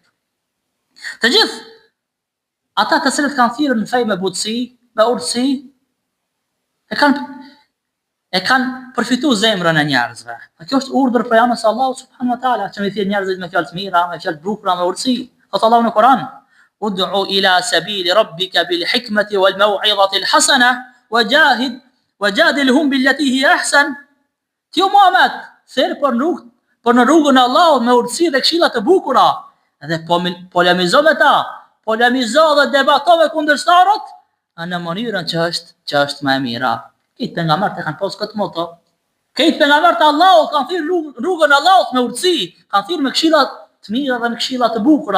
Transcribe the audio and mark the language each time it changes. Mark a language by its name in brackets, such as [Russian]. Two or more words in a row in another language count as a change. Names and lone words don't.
[Albanian] Të gjithë ata të cilët kanë thirrur në fe me butësi, me urtësi, e kanë përfitu zemrën e njerëzve. Kjo është urdhër prej anës së Allahut [Arabic] سبحانه وتعالى, [Albanian] që mi thirr njerëzit me fjalë të mira, me fjalë të bukura, me urtësi. Thot Allahu në Kur'an: [Arabic] "ادع إلى سبيل ربك بالحكمة والموعظة الحسنة وجادلهم بالتي هي أحسن." [Albanian] Ti Muhammed, thirr për në rrugën e Allahut me urtësi dhe këshilla të bukura, dhe polemizo me ta, polemizo dhe debato me kundërshtarët në mënyrën që është më e mira. Këtë pejgamberët e kanë pas këtë moto. Këtë pejgamberët e Allahut kanë thirr rrugën e Allahut me urtësi, kanë thirr me këshilla të mira dhe me këshilla të bukura.